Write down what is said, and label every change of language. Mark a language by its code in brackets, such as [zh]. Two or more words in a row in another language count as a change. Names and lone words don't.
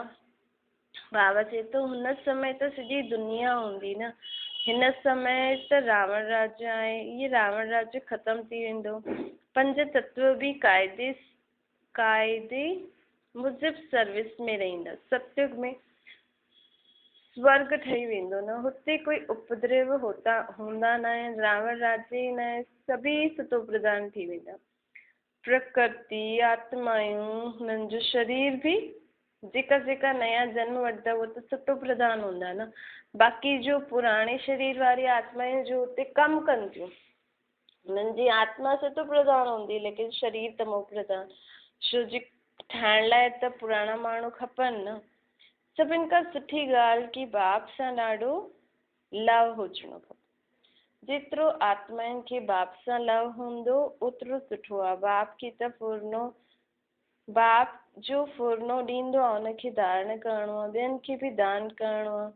[sd] बाबा चए थो हुन समय त सॼी दुनिया हूंदी न, हिन समय त रावण राज्य आहे, इहे रावण राज्य ख़तमु थी वेंदो। 5 तत्व बि क़ाइदे मुजिब सर्विस में रहंदा। सतयुग में स्वर्ग ठही वेंदो न, हुते कोई उपद्रव हूंदा न आहिनि, रावण राज्य ई न आहे, सभी सतो प्रधान थी वेंदा। प्रकृति आत्मायूं हुननि जो शरीर बि जेका नया जन्म वठंदा उहो त सतो प्रधान हूंदा न। बाक़ी जो पुराणे शरीर वारी आत्मायूं जो हुते कमु कनि थियूं, हुननि जी आत्मा सतो प्रधान हूंदी, लेकिन शरीर तमो प्रधान। छो जी ठाहिण लाइ त पुराणा माण्हू खपनि न। सभिनि खां सुठी ॻाल्हि की बाप सां ॾाढो लव हुजिणो खपे। जेतिरो आत्माउनि खे बाप सां लव हूंदो ओतिरो सुठो आहे। बाप जो फुरनो ॾींदो आहे, हुनखे धारण करिणो आहे, ॿियनि खे बि दान करिणो आहे।